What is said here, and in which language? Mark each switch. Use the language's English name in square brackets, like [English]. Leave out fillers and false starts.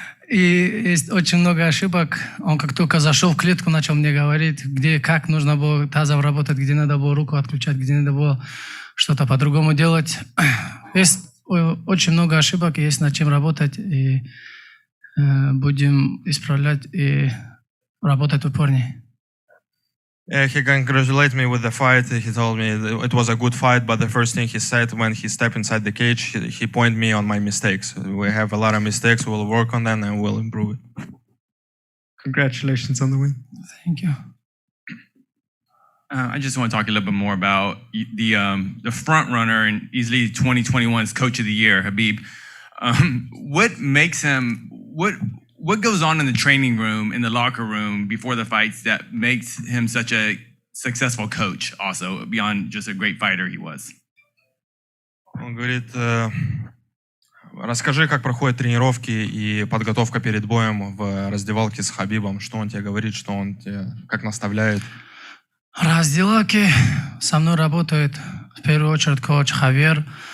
[Russian] И есть очень много ошибок. Он как только зашел в клетку, начал мне говорить, где, как нужно было тазом работать, где надо было руку отключать, где надо было что-то по-другому делать. Есть очень много ошибок, есть над чем работать. И будем исправлять и работать упорнее. [English] He congratulated me with the fight. He told me it was a good fight, but the first thing he said when he stepped inside the cage, he pointed me on my mistakes. We have a lot of mistakes. We'll work on them and we'll improve it. Congratulations on the win. Thank you. I just want to talk a little bit more about the front runner and easily 2021's Coach of the Year, Habib. What makes him what goes on in the training room, in the locker room before the fights that makes him such a successful coach also, beyond just a great fighter he was? [Russian] Он говорит, расскажи, как проходят тренировки и подготовка перед боем в раздевалке с Хабибом. Что он тебе говорит, что он тебе как наставляет? Раздевалки со мной работает в первую очередь коуч Хавьер.